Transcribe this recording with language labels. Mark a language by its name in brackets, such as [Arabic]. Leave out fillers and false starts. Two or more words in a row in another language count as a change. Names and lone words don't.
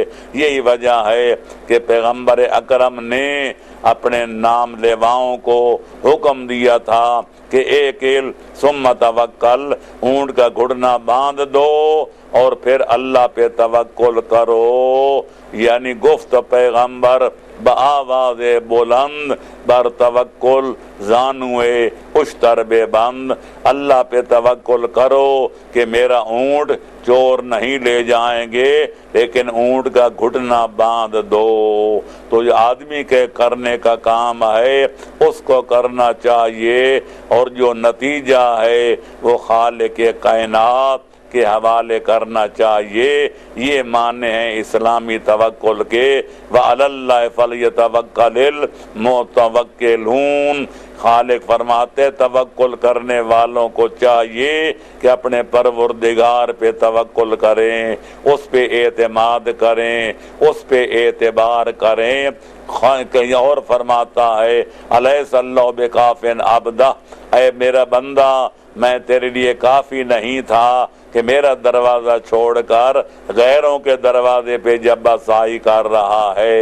[Urdu] یہی وجہ ہے کہ پیغمبر اکرم نے اپنے نام لیواؤں کو حکم دیا تھا کہ ایک [Arabic] ثم توکل، [Urdu] اونٹ کا گھڑنا باندھ دو اور پھر اللہ پہ توکل کرو، یعنی [Persian] گفت پیغمبر بآواز بلند بر توکل زانوے اشتر بے بند، [Urdu] اللہ پہ توکل کرو کہ میرا اونٹ چور نہیں لے جائیں گے، لیکن اونٹ کا گھٹنا باندھ دو۔ تو جو آدمی کے کرنے کا کام ہے اس کو کرنا چاہیے، اور جو نتیجہ ہے وہ خالق کائنات کے حوالے کرنا چاہیے۔ یہ معنی ہیں اسلامی توکل کے، [Arabic] وَعَلَى اللَّهِ فَلْيَتَوَكَّلِ الْمُتَوَكِّلُونَ۔ [Urdu] خالق فرماتے توکل کرنے والوں کو چاہیے کہ اپنے پروردگار پہ توکل کریں، اس پہ اعتماد کریں، اس پہ اعتبار کریں۔ کہیں اور فرماتا ہے [Arabic] الیس اللہ بکاف عبدہ، [Urdu] اے میرا بندہ میں تیرے لیے کافی نہیں تھا کہ میرا دروازہ چھوڑ کر غیروں کے دروازے پہ جب بسائی کر رہا ہے؟